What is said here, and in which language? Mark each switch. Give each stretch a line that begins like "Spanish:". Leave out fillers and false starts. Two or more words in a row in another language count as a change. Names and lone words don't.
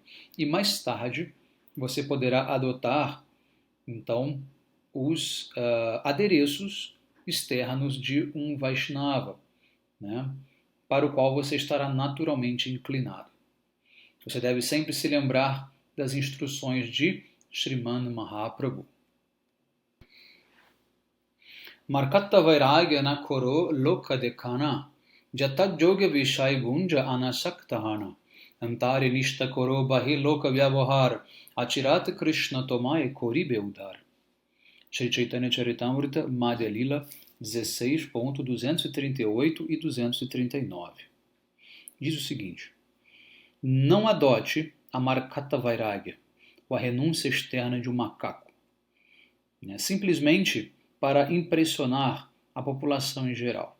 Portuguese: E mais tarde, você poderá adotar, então, os adereços externos de um Vaishnava, né, para o qual você estará naturalmente inclinado. Você deve sempre se lembrar das instruções de Sriman Mahaprabhu.
Bangla: মর্কট বৈরাগ্য না কর লোক দেখানা, যতৎ যোগ্য বিষয় ভুঞ্জ অনাসক্ত হঞা, অন্তরে নিষ্ঠা কর বাহ্যে লোক ব্যবহার, অচিরাৎ কৃষ্ণ তোমায় করিবে উদ্ধার.
Portuguese: Shri Chaitanya Charitamrita, Madhya Lila 16.238 e 239. Diz o seguinte: não adote a
Bangla: মর্কট বৈরাগ্য,
Portuguese: ou a renúncia externa de um macaco, né, simplesmente para impressionar a população em geral.